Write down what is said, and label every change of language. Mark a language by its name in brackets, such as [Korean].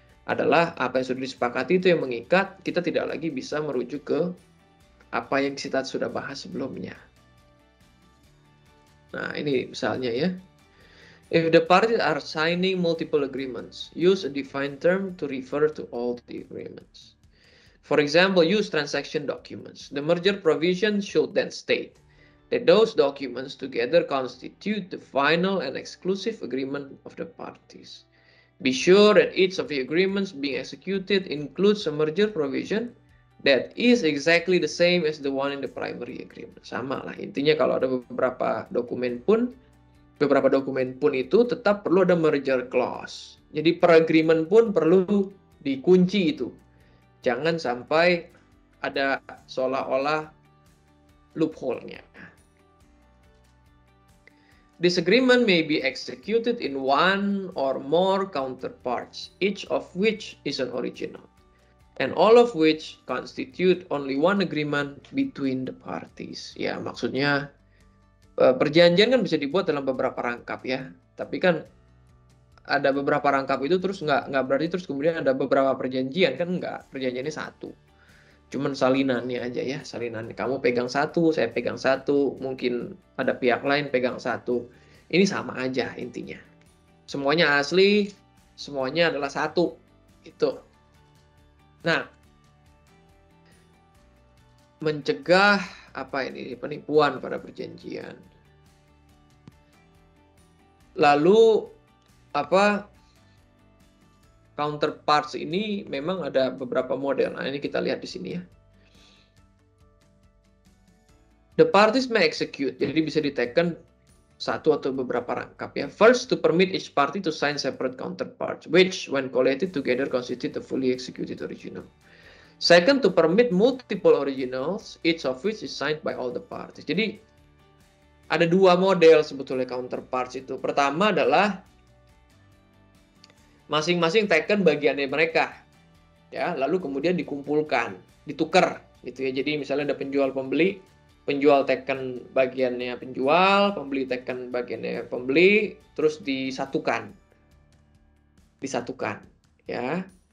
[Indonesian] Adalah apa yang sudah disepakati itu yang mengikat, kita tidak lagi bisa merujuk ke apa yang kita sudah bahas sebelumnya. Nah, ini misalnya ya. [English] If the parties are signing multiple agreements, use a defined term to refer to all the agreements. For example, use transaction documents. The merger provision should then state that those documents together constitute the final and exclusive agreement of the parties. Be sure that each of the agreements being executed includes a merger provision that is exactly the same as the one in the primary agreement. [Indonesian] Sama lah, intinya kalau ada beberapa dokumen pun itu tetap perlu ada merger clause. Jadi per agreement pun perlu dikunci itu. Jangan sampai ada seolah-olah loophole-nya. [English] This agreement may be executed in one or more counterparts, each of which is an original, and all of which constitute only one agreement between the parties. [Indonesian] Ya, maksudnya perjanjian kan bisa dibuat dalam beberapa rangkap ya, tapi kan ada beberapa rangkap itu terus nggak berarti terus kemudian ada beberapa perjanjian, kan nggak, perjanjiannya satu, cuman salinannya aja ya, salinan kamu pegang satu, saya pegang satu, mungkin ada pihak lain pegang satu, ini sama aja intinya, semuanya asli, semuanya adalah satu itu. Nah, mencegah apa ini, penipuan pada perjanjian. Lalu apa, counterparts ini memang ada beberapa model. Nah, ini kita lihat di sini ya. [English] The parties may execute, [Indonesian] jadi bisa diteken satu atau beberapa rangkap ya. [English] First, to permit each party to sign separate counterparts, which when collated together constitute a fully executed original. Second, to permit multiple originals, each of which is signed by all the parties. [Indonesian] Jadi ada dua model sebetulnya counterparts itu. Pertama adalah masing-masing teken bagiannya mereka, ya, lalu kemudian dikumpulkan, ditukar, gitu ya. Jadi misalnya ada penjual pembeli, penjual teken bagiannya penjual, pembeli teken bagiannya pembeli, terus disatukan, ya.